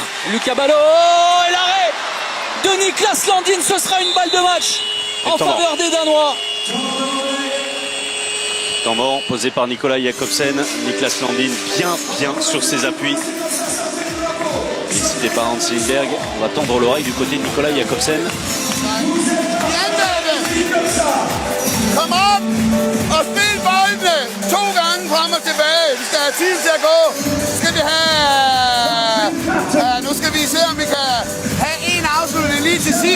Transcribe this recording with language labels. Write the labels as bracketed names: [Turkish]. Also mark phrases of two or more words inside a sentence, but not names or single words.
[French] Lucas Ballot et l'arrêt de Niklas Landin. Ce sera une balle de match en faveur des Danois. Temps mort posé par Nicolas Jakobsen. Niklas Landin bien sur ses appuis. Décidé par Hans Lindberg. On va tendre l'oreille du côté de Nicolas Jakobsen. [Danish] Kom op og spil boldene 2 gange frem og tilbage. Vi skal have tid til at gå. Nu skal vi se, om vi kan have en afslutning lige til sidst.